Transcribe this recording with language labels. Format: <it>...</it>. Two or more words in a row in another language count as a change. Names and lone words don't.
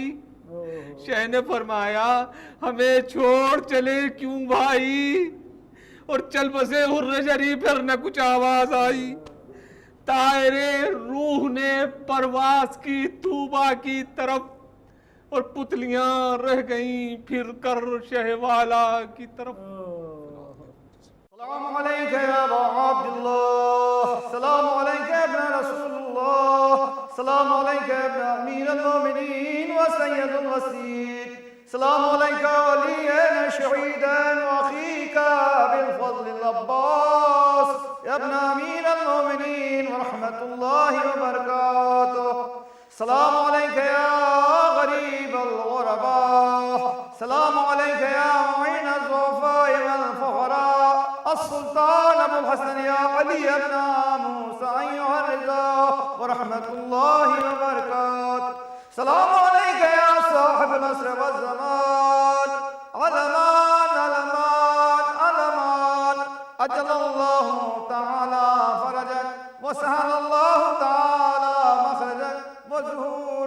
<ur>شہ نے فرمایا ہمیں چھوڑ چلے کیوں بھائی، اور چل بسے حرِ شریف پھر نہ کچھ آواز آئی. طائرِ روح نے پرواز کی طوبیٰ کی طرف، اور پتلیاں رہ گئیں پھر کر شہِ والا کی طرف.</ur> <ar>سلام عليك يا أبا عبد الله، سلام عليك ابن رسول الله، سلام عليك ابن أمير المؤمنين وسيد الوصيين، سلام عليك وليا شهيدا وأخيك بأبي الفضل العباس ابن أمير المؤمنين ورحمة الله وبركاته. سلام عليك يا غريب الغرباء, سلام عليك يا معين الضعفاء والفقراء، السلطان أبو الحسن يا علي بن موسى أيها الرضا ورحمة الله وبركاته. سلام عليك يا صاحب العصر والزمان، الأمان الأمان الأمان، عجل الله تعالى فرجك وسهل الله تعالى مخرجك وظهور</ar>